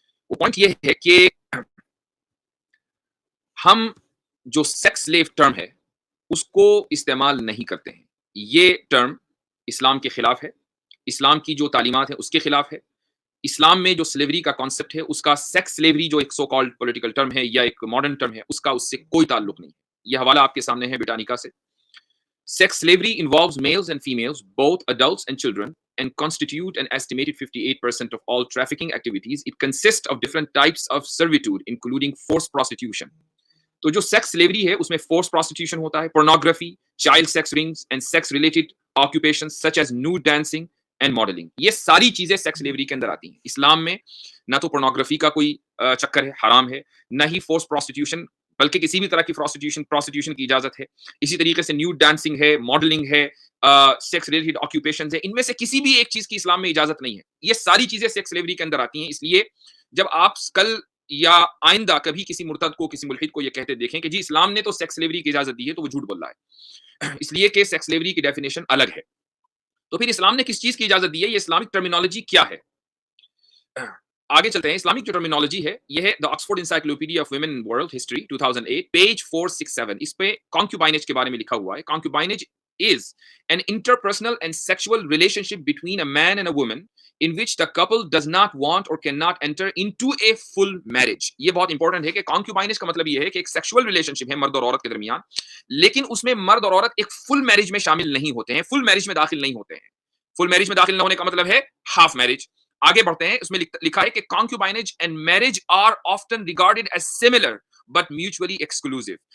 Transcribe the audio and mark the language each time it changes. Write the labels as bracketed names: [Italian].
[Urdu] وہ پوائنٹ یہ ہے کہ ہم جو سیکس لیو ٹرم ہے اس کو استعمال نہیں کرتے ہیں. یہ ٹرم اسلام کے خلاف ہے، اسلام کی جو تعلیمات ہیں اس کے خلاف ہے. اسلام میں جو سلیوری کا کانسیپٹ ہے اس کا سیکس سلیوری جو ایک سو کالڈ پولیٹیکل ٹرم ہے یا ایک ماڈرن ٹرم ہے اس کا اس سے کوئی تعلق نہیں. یہ حوالہ آپ کے سامنے ہے بریٹانیکا سے. [English] Sex slavery involves males and females, both adults and children, and constitute an estimated 58% of all trafficking activities. It consists of different types of servitude, including forced prostitution. [Urdu] تو جو سیکس سلیوری ہے اس میں force prostitution ہوتا ہے، pornography, [English] Child sex rings and sex related occupations such as nude dancing and modelling. [Urdu] یہ ساری چیزیں sex slavery کے اندر آتی ہیں. اسلام میں نہ تو پورنوگرافی کا کوئی چکر ہے، حرام ہے، نہ ہی فورس پروسٹیٹیوشن، بلکہ کسی بھی طرح کی پروسٹیٹیوشن کی اجازت ہے. اسی طریقے سے نیوڈ ڈانسنگ ہے، ماڈلنگ ہے، سیکس ریلیٹڈ آکوپیشنز ہے. ان میں سے کسی بھی ایک چیز کی اسلام میں اجازت نہیں ہے. یہ ساری چیزیں سیکس سلیوری کے اندر آتی ہیں. اس لیے جب آپ کل یا آئندہ کبھی کسی مرتد کو، کسی ملحد کو یہ کہتے دیکھیں کہ جی اسلام نے تو سیکس سلیوری کی اجازت دی ہے، تو وہ جھوٹ بول رہا ہے، اس لیے کہ سیکس سلیوری کی ڈیفینیشن الگ ہے. تو پھر اسلام نے کس چیز کی اجازت دی ہے، یہ اسلامک ٹرمینالوجی کیا ہے. آگے چلتے ہیں. اسلامک جو ٹرمینالوجی ہے یہ ہے دا Oxford encyclopedia of women in world history 2008 page 467. اس پہ کانکیوبائنیج کے بارے میں لکھا ہوا ہے. [English] Concubinage is an interpersonal and sexual relationship between a man and a woman in which the couple does not want or cannot enter into a full marriage. [Urdu] یہ بہت important ہے کہ کانکیوبائنیج کا مطلب یہ ہے کہ ایک سیکشول ریلیشن شپ ہے مرد اور عورت کے درمیان، لیکن اس میں مرد اور عورت ایک فل میرج میں شامل نہیں ہوتے ہیں، فل میرج میں داخل نہیں ہوتے ہیں. فل میرج میں داخل نہ ہونے کا مطلب ہے ہاف میرج. آگے بڑھتے ہیں. اس میں لکھا ہے کہ [English] Concubinage and marriage are often regarded as similar but mutually exclusive.